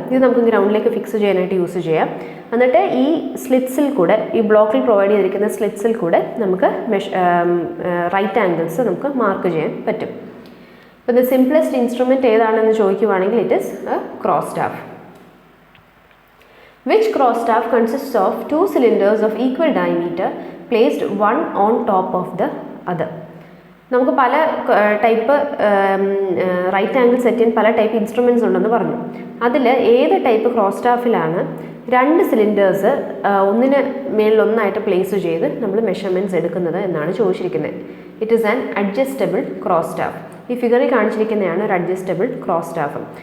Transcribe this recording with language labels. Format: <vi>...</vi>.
<ml>ഇത് നമുക്ക് ഗ്രൗണ്ടിലേക്ക് ഫിക്സ് ചെയ്യാനായിട്ട് യൂസ് ചെയ്യാം. എന്നിട്ട് ഈ സ്ലിറ്റ്സിൽ കൂടെ, ഈ ബ്ലോക്കിൽ പ്രൊവൈഡ് ചെയ്തിരിക്കുന്ന സ്ലിറ്റ്സിൽ കൂടെ നമുക്ക് റൈറ്റ് ആംഗിൾസ് നമുക്ക് മാർക്ക് ചെയ്യാൻ പറ്റും.</ml> <en>അപ്പോൾ the simplest instrument</en> <ml>ഏതാണെന്ന് ചോദിക്കുവാണെങ്കിൽ</ml> <en>It is a cross staff. Which cross staff consists of two cylinders of equal diameter placed one on top of the other?</en> <ml>നമുക്ക് പല ടൈപ്പ് റൈറ്റ് ആംഗിൾ സെറ്റ് ചെയ്യാൻ പല type instruments ഉണ്ടെന്ന് പറഞ്ഞു. അതിൽ ഏത് type cross സ്റ്റാഫിലാണ് രണ്ട് സിലിണ്ടേഴ്സ് ഒന്നിന് മേളിലൊന്നായിട്ട് പ്ലേസ് ചെയ്ത് നമ്മൾ മെഷർമെൻറ്റ്സ് എടുക്കുന്നത് എന്നാണ് ചോദിച്ചിരിക്കുന്നത്.</ml> <en>It is an adjustable cross staff.</en> <ml>ഈ ഫിഗറിൽ കാണിച്ചിരിക്കുന്നതാണ് ഒരു അഡ്ജസ്റ്റബിൾ ക്രോസ് സ്റ്റാഫ്.</ml>